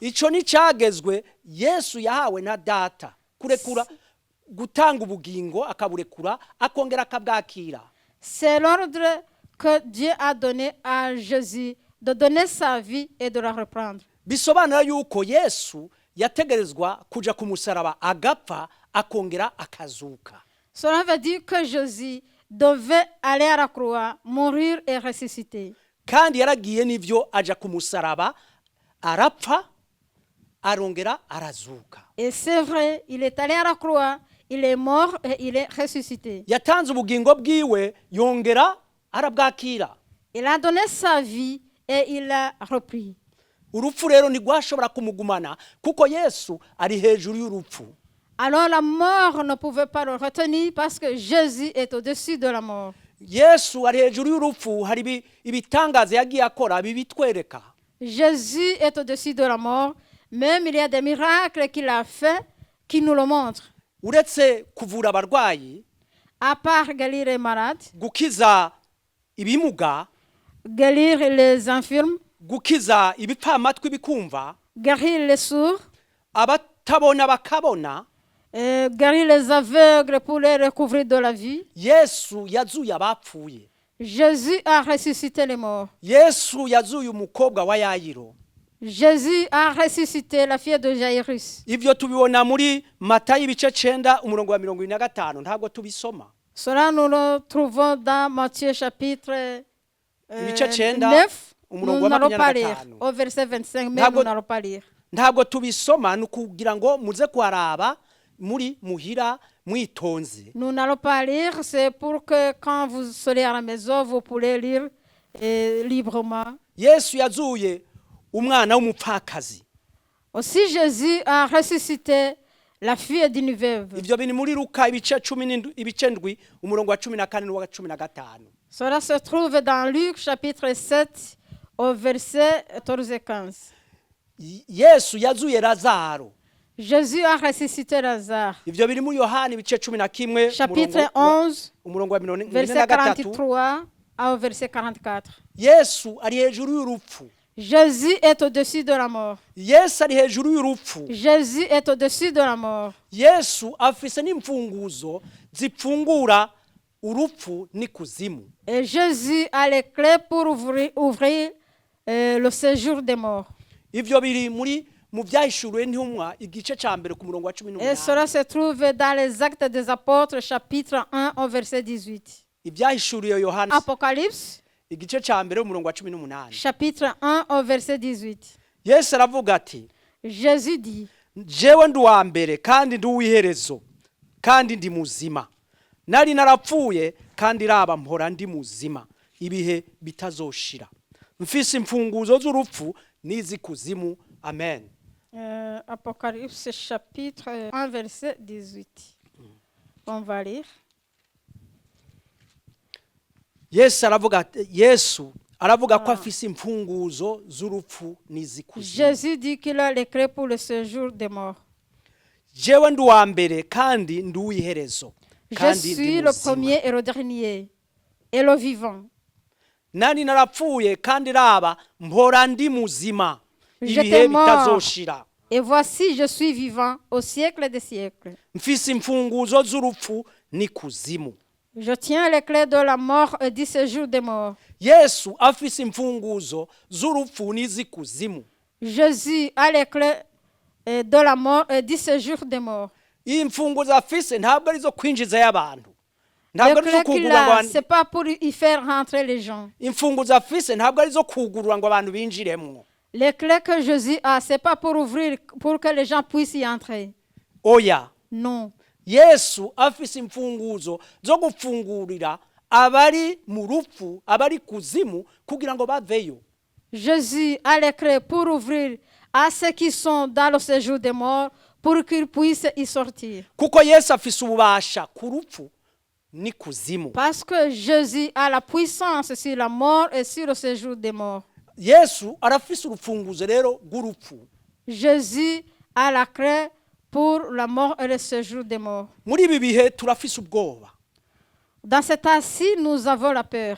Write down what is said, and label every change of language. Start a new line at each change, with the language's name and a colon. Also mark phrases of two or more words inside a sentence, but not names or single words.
Rundi: Ico nicagezwe Yesu yahawe na data. Kurekura gutanga ubugingo akaburekura akongera akabwakira.
French: C'est l'ordre que Dieu a donné à Jésus de donner sa vie et de la reprendre.
Rundi: Bisobanura yuko Yesu yategerezwa kuja ku musaraba agapfa akongera akazuka.
French: Cela veut dire que Jésus devait aller à la croix, mourir et ressusciter.
Rundi: Kandi yaragiye nivyo aja ku musaraba arapfa arongera arazuka.
French: Et c'est vrai, il est allé à la croix, il est mort et il est ressuscité.
Rundi: Yatanze ubugingo bwiwe yongera arabwakira.
French: Il a donné sa vie et il l'a repris.
Rundi: Urupfu rero ntigwashobora kumugumana kuko Yesu ari hejuru y'urupfu.
French: Alors la mort ne pouvait pas le retenir parce que Jésus est au-dessus de la mort.
Rundi: Yesu ari hejuru y'urupfu, hari ibitangaza yagiye akora bibitwereka.
French: Jésus est au-dessus de la mort Même il y a des miracles qu'il a fait qui nous le montrent.
Rundi: uretse kuvura abarwayi,
French: À part guérir les malades,
Rundi: gukiza ibimuga,
French: guérir les infirmes,
Rundi: gukiza ibipfamatwi bikumva,
French: guérir les sourds,
Rundi: abatabona bakabona,
French: guérir les aveugles pour les recouvrir de la vie.
Rundi: Yesu yazuye abapfuye.
French: Jésus a ressuscité les morts.
Rundi: Yesu yazuye umukobwa wa Yayiro.
French: Jésus a ressuscité la fille de Jairus.
Rundi: Ivyo tubibona muri Matayo ibice 9 umurongo wa 25, ntabwo tubisoma.
French: Cela nous le trouvons dans Matthieu chapitre
Rundi: Ibice 9 9. umurongo
French: Nous
Rundi: wa
French: n'allons pas lire.
Rundi: 25.
French: Au verset 25, mais
Rundi: Ntabwo-
French: nous n'allons pas lire.
Rundi: Ntabwo tubisoma nukugira ngo muze kuharaba muri muhira mwitonze.
French: Nous n'allons pas lire, c'est pour que quand vous serez à la maison, vous pourrez lire librement.
Rundi: Yesu yazuye umwana w'umupfakazi.
French: Aussi, Jésus a ressuscité la fille d'une veuve.
Rundi: Ivyo bini muri Luka ibice 7 umurongo wa 14 n'uwa 15.
French: Cela se trouve dans Luc chapitre 7 au verset 14 et 15.
Rundi: Yesu yazuye Lazaro.
French: Jésus a ressuscité Lazare.
Rundi: Ivyo biri muri Yohana ibice 11
French: Chapitre 11,
Rundi: umurongo wa
French: verset
Rundi: 43.
French: 43 au verset 44.
Rundi: Yesu ari hejuru y'urupfu.
French: Jésus est au-dessus de la mort.
Rundi: Yesu ari hejuru y'urupfu.
French: Jésus est au-dessus de la mort.
Rundi: Yesu afise n'imfunguzo zipfungura urupfu n'ikuzimu.
French: Et Jésus a les clés pour ouvrir le séjour des morts.
Rundi: Ivyo biri mu byahishuriwe n'intumwa igice ca mbere ku murongo wa
French: Et
Rundi: 18.
French: cela se trouve dans les Actes des Apôtres, chapitre 1 au verset 18.
Rundi: Ibyahishuriwe Yohana
French: Apocalypse,
Rundi: igice ca mbere umurongo wa 18.
French: chapitre 1 au verset 18.
Rundi: Yesu aravuga ati,
French: Jésus dit,
Rundi: jewe ndi uwa mbere kandi ndi uw'iherezo kandi ndi muzima. Nari narapfuye kandi raba mpora ndi muzima ibihe bitazoshira. Mfise imfunguzo z'urupfu n'izikuzimu. Amen.
French: Apocalypse chapitre 1 verset 18. On va lire.
Rundi: Yesu aravuga ko afise imfunguzo z'urupfu n'izikuzimu.
French: Jésus dit qu'il a les clés pour le séjour des morts.
Rundi: Jewe ndi uwa mbere kandi ndi uw'iherezo
French: Je
Rundi: kandi ndi
French: suis le
Rundi: muzima.
French: premier et le dernier et le vivant.
Rundi: Nari narapfuye kandi raba mpora ndi muzima ibihe
French: J'étais mort
Rundi: bitazoshira.
French: et voici je suis vivant au siècle des siècles.
Rundi: Mfise imfunguzo z'urupfu n'ikuzimu.
French: Je tiens les clés de la mort et du séjour des morts.
Rundi: Yesu afise imfunguzo z'urupfu n'izikuzimu.
French: Jésus a les clés de la mort et du séjour des morts.
Rundi: Iyi mfunguzo afise ntabwo arizo kwinjiza y'abantu.
French: Les
Rundi: Ntabwo arizo
French: clés qu'il
Rundi: kugurura ngo
French: a,
Rundi: abantu.
French: c'est pas pour y faire rentrer les gens.
Rundi: Imfunguzo afise ntabwo arizo kugurura ngo abantu binjiremwo.
French: Les clés que Jésus a, c'est pas pour ouvrir, pour que les gens puissent y entrer.
Rundi: Oya.
French: Non.
Rundi: Yesu afise imfunguzo zo gufungurira abari mu rupfu, abari kuzimu kugira ngo baveyo.
French: Jésus a les clés pour ouvrir à ceux qui sont dans le séjour des morts pour qu'ils puissent y sortir.
Rundi: Kuko Yesu afise ububasha ku rupfu n'ikuzimu.
French: Parce que Jésus a la puissance sur la mort et sur le séjour des morts.
Rundi: Yesu arafise urufunguzo rero rw'urupfu.
French: Jésus a la clé pour la mort et le séjour des morts.
Rundi: Muri ibi bihe turafise ubwoba.
French: Dans cet cas-ci, nous avons la peur.